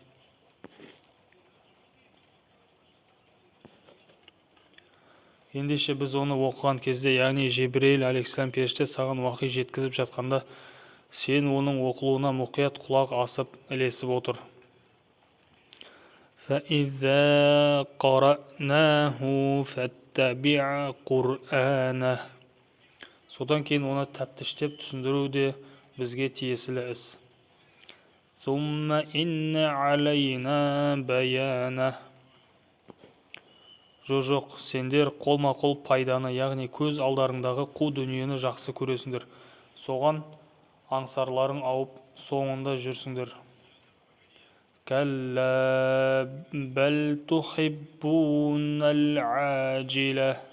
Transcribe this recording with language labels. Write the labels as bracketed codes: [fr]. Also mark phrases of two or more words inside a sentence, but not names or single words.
[kk] Ендеше біз оны оқыған кезде, яғни Жебірейіл алейхиссалам періште саған уахи жеткізіп жатқанда, сен оның оқылуына мұқият құлақ асып, ілесіп отыр. [ar] فَإِذَا قَرَأْنَاهُ فَاتَّبِعْ قُرْآنَهُ. [kk] Содан кейін оны тәптіштеп түсіндіру де бізге тиесілі іс. [ar] ثُمَّ إِنَّ عَلَيْنَا بَيَانَهُ. [kk] Жоқ, сендер қолма-қол пайданы, яғни көз алдарыңдағы қу дүниені жақсы көресіңдер. Соған аңсарларың ауып, соңында жүрсіңдер. [ar] كلا بل تحبون العاجلة.